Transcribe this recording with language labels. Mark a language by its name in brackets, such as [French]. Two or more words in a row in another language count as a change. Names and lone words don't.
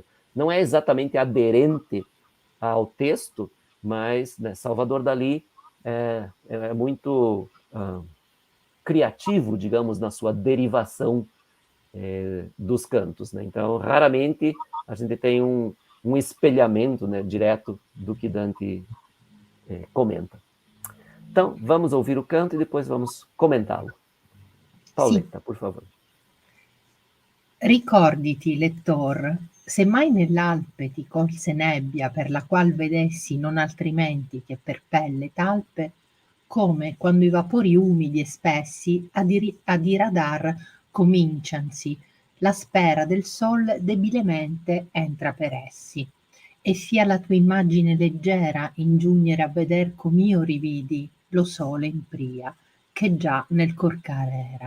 [Portuguese] Não é exatamente aderente ao texto, mas Salvador Dalí é muito criativo, digamos, na sua derivação dos cantos. Então, raramente a gente tem um espelhamento direto do que Dante comenta. Então, vamos ouvir o canto e depois vamos comentá-lo. Paoletta, por favor. [Italian] Ricorditi, lettor, se mai nell'Alpe ti colse nebbia per la qual vedessi non altrimenti che per pelle talpe, come quando i vapori umidi e spessi a diradar cominciansi, la spera del sol debilemente entra per essi, e fia la tua immagine leggera ingiugnere a veder com'io rividi lo sole in pria, che già nel corcare era.